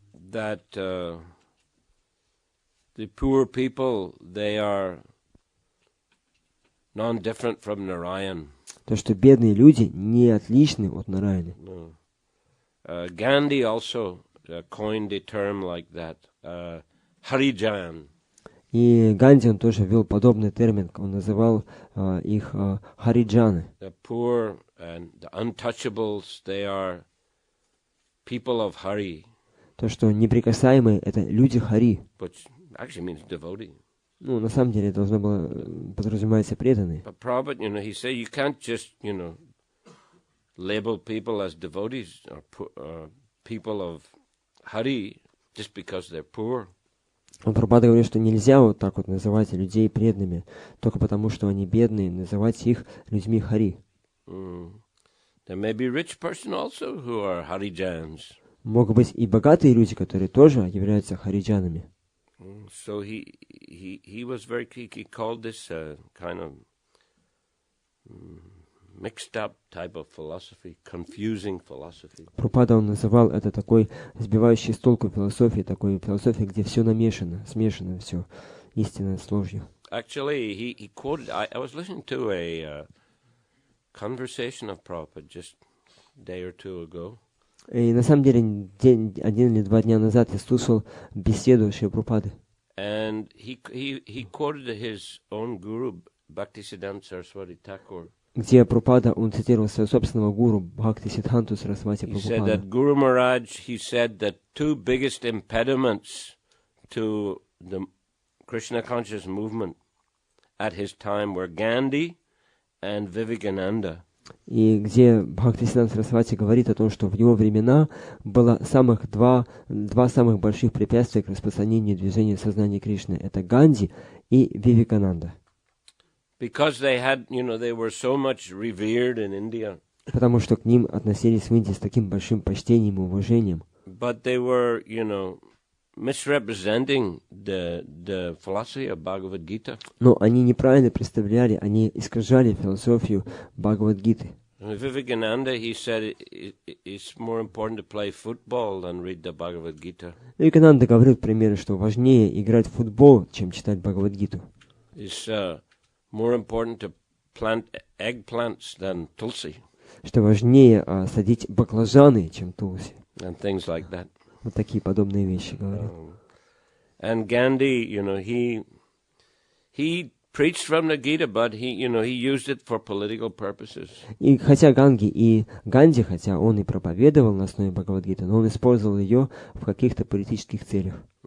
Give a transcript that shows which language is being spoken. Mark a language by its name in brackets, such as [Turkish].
[English] That the poor people, they are non-different from Narayan. [Russian] То, что бедные люди не отличны от Нараяны. [English] Gandhi also coined a term like that, Harijan. [Russian] И Ганди, он тоже ввел подобный термин, он называл их Хариджаны. [English] The poor and the untouchables, they are people of Hari. [Russian] То, что неприкасаемые, это люди Хари. [English] Which actually means devotee. [Russian] На самом деле, должно было подразумеваться преданные. [English] But Prabhupada, he said you can't just, label people as devotees or people of Hari just because they're poor. [Russian] Прабхупада говорит, что нельзя вот так вот называть людей преданными, только потому, что они бедные, называть их людьми Хари. [English] There may be rich person also who are Harijans. [Russian] Могут быть и богатые люди, которые тоже являются хариджанами. [English] So he was very he called this kind of mixed up type of philosophy, confusing philosophy. [Russian] Прабхупада он называл это такой сбивающий с толку философией, такой философией, где все намешано, смешано все, истинное с ложью. [English] Actually, he quoted. I was listening to a conversation of Prabhupada just a day or two ago. [Russian] И на самом деле, один или два дня назад я слушал беседу Шри Прабхупады. [English] And he quoted his own guru, Bhaktisiddhanta Saraswati Thakur. [Russian] Где Прабхупада, он цитировал своего собственного гуру Бхактисиддханту Сарасвати [English] He said [Russian] Прабхупаду. [English] that Guru Maharaj, he said that two biggest impediments to the Krishna conscious movement at his time were Gandhi and Vivekananda. [Russian] И где Бхактисиддханта Сарасвати говорит о том, что в его времена было два самых больших препятствия к распространению движения сознания Кришны. Это Ганди и Вивекананда. [English] Because they had, they were so much revered in India. [Russian] Потому что к ним относились в Индии с таким большим почтением и уважением. [English] But they were, misrepresenting the philosophy of Bhagavad Gita. [Russian] Но они неправильно представляли, они искажали философию Бхагавад-гиты. [English] Vivekananda, he said it's more important to play football than read the Bhagavad Gita. [Russian] Вивекананда говорил, к примеру, что важнее играть в футбол, чем читать Бхагавад-гиту. [English] It's more important to plant eggplants than tulsi. [Russian] Что важнее садить баклажаны, чем тулси. [English] And things like that. [Russian] Вот такие подобные вещи говорил. [English] And Gandhi, he preached from the Gita, but he used it for political purposes. [Russian] И хотя Ганди, хотя он и проповедовал на основе Бхагавад-гиты, но он использовал ее в каких-то политических целях.